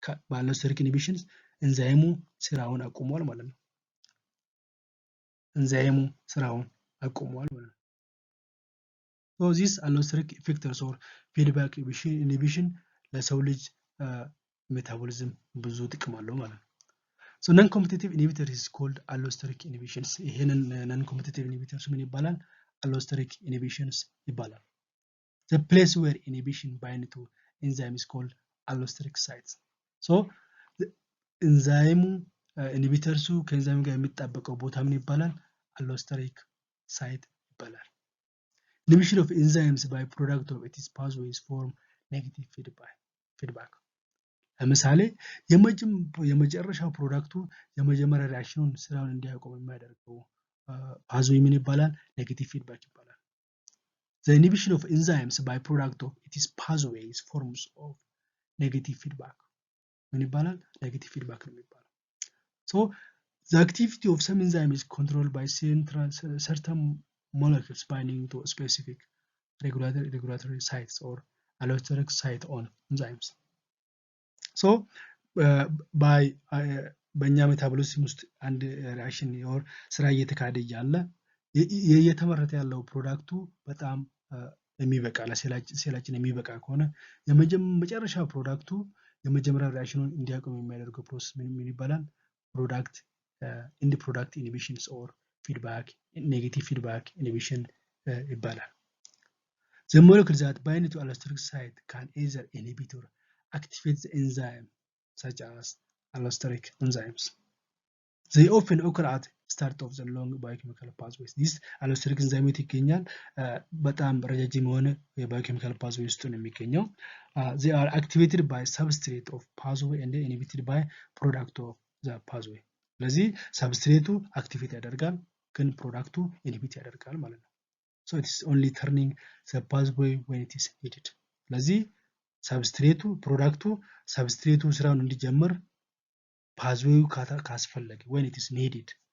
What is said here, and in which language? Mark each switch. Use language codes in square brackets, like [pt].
[am] በallosteric inhibitions ኤንዛይሙ ስራውን አቁሟል ማለት ነው። ኤንዛይሙ ስራውን አቁሟል ማለት ነው። [en] So these allosteric effectors or feedback inhibition [am] ለሰው ልጅ ሜታቦሊዝም ብዙ ጥቅም አለው ማለት ነው። [en] So non-competitive inhibitor is called allosteric inhibitions። [am] ይሄንን non-competitive inhibitors ምን ይባላል? allosteric inhibitions ይባላል። [en] The place where inhibition bind to enzyme is called allosteric sites. [am] So ኤንዛይሙ ኢንሂቢተርሱ ከኤንዛይሙ ጋር የሚጣበቀው ቦታ ምን ይባላል? allosteric site ይባላል። [en] Inhibition of enzymes by product of its pathways form negative feedback. [am] ለምሳሌ የመጨረሻው ፕሮዳክቱ የመጀመሪያ ሪአክሽኑን ስራውን እንዲያቆም የሚያደርገው pathway ምን ይባላል? negative feedback ይባላል። [en] The inhibition of enzymes by product of its pathways forms of negative feedback [am] ምን ይባላል? negative feedback ነው የሚባለው። [en] So the activity of some enzyme is controlled by certain molecules binding to specific regulatory sites or allosteric site on enzymes. [am] So by በእኛ ሜታቦሊዝም ውስጥ አንድ ሪአክሽን ኦር ስራ እየተካሄደ እያለ እየተመረተ ያለው ፕሮዳክቱ በጣም የሚበቃ ለሴላችን የሚበቃ ከሆነ የመጨረሻ ፕሮዳክቱ የመጀመሪያ ሪአክሽኑን እንዲያቆም የሚያደርገው ፕሮሰስ ምን ይባላል? ፕሮዳክት ኢንድ ፕሮዳክት ኢንሂቢሽንስ ኦር ፊድባክ ኔጌቲቭ ፊድባክ ኢንሂቢሽን ይባላል። [en] The molecule that bind to allosteric site can either inhibit or activate the enzyme such as allosteric enzymes. They often occur at start of the long biochemical pathways. This allosteric enzyme [am] ይገኛል በጣም ረጃጅም የሆነ የባዮኬሚካል pathway ውስጥ ነው የሚገኘው። [en] They are activated by substrate of pathway and inhibited by product of the pathway. [am] ስለዚህ ሰብስትሬቱ አክቲቬት ያደርጋል ግን ፕሮዳክቱ ኢንሂቢት ያደርጋል ማለት ነው። So it is only turning the pathway when it is needed. ስለዚህ ሰብስትሬቱ ፕሮዳክቱ ሰብስትሬቱ ስራውን እንዲጀምር pathway ካስፈለገ [en] when it is needed.